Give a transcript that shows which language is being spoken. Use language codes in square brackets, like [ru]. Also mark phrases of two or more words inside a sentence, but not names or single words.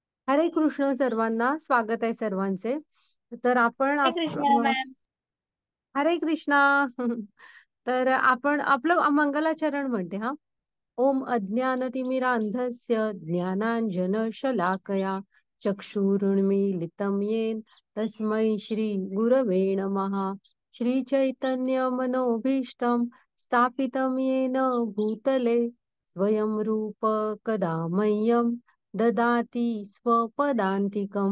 [mr] हरे कृष्ण सर्वांना. स्वागत आहे सर्वांचे. तर आपण हरे कृष्णा मॅम. हरे कृष्णा. तर आपण आपलं मंगलाचरण म्हणते हा. [sa] ओम अज्ञानतिमिरांधस्य ज्ञानांजनशलाकया चक्षुरुन्मीलितं येन तस्मै श्री गुरवे नमः. श्री चैतन्य मनोभीष्टं स्थापितं येन भूतले स्वयं रूप कदा मह्यं ददाति स्वपदान्तिकं.